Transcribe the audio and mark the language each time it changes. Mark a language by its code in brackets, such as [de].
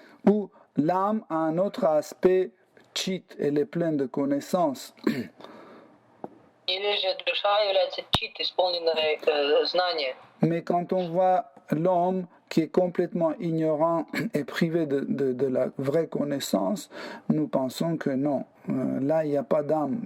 [fr] Ou l'âme a un autre aspect chit, elle est pleine de connaissances. [ru] Или же душа является чит, исполненной знания. [fr] Mais quand on voit l'homme qui est complètement ignorant et privé de la vraie connaissance, nous pensons que non, là il n'y a pas d'âme.